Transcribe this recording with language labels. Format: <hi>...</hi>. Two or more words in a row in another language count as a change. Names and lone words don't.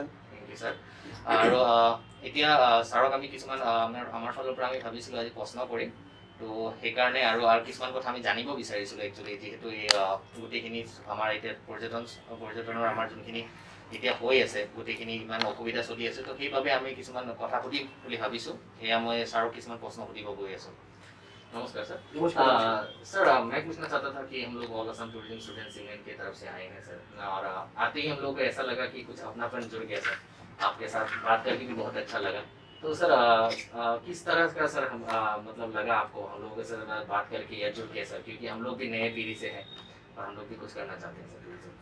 <en>thank you</en> <as>ছাৰ আৰু এতিয়া ছাৰক আমি কিছুমান আমাৰ ফালৰ পৰা আমি ভাবিছিলোঁ আজি প্ৰশ্ন কৰিম তো সেইকাৰণে আৰু কিছুমান কথা আমি জানিব বিচাৰিছিলোঁ একচুৱেলি যিহেতু এই গোটেইখিনি আমাৰ এতিয়া পৰ্যটনৰ আমাৰ যোনখিনি এতিয়া হৈ আছে গোটেইখিনি ইমান অসুবিধা চলি আছে তো সেইবাবে আমি কিছুমান কথা সুধিম বুলি ভাবিছোঁ এয়া মই ছাৰক কিছুমান প্ৰশ্ন সুধিব গৈ আছোঁ</as> <hi>नमस्कार सर सर मैं पूछना चाहता था कि हम लोग ऑल असम टूरिज्म स्टूडेंट्स यूनियन की तरफ से आए हैं सर और आते ही हम लोग को ऐसा लगा कि कुछ अपनापन जुड़ गया सर आपके साथ बात करके भी बहुत अच्छा लगा तो सर किस तरह का सर हम मतलब लगा आपको हम लोगों से बात करके या जुड़ के सर क्योंकि हम लोग भी नए पीढ़ी से हैं और हम लोग भी कुछ करना चाहते हैं सर</hi>